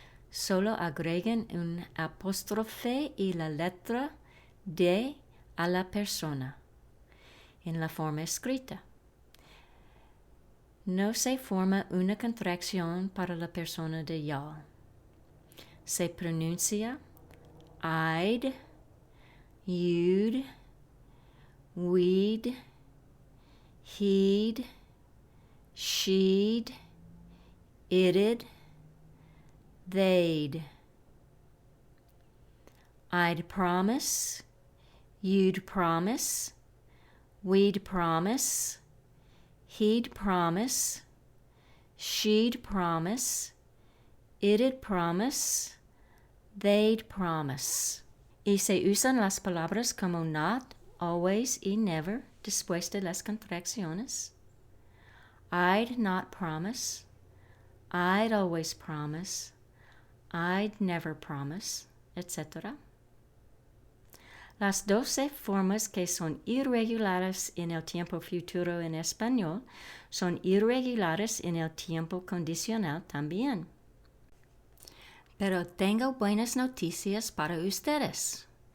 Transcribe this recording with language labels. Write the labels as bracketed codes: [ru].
[es] Solo agreguen un apóstrofe y la letra D a la persona en la forma escrita. No se forma una contracción para la persona de y'all. Se pronuncia I'd, you'd, we'd, he'd, she'd, it'd, they'd. [en] I'd promise, you'd promise, we'd promise, he'd promise, she'd promise, it'd promise, they'd promise. [es] Y se usan las palabras como not, always y never después de las contracciones. [en] I'd not promise, I'd always promise, I'd never promise, etc. [es] Las 12 formas que son irregulares en el tiempo futuro en español son irregulares en el tiempo condicional también. Pero tengo buenas noticias para ustedes.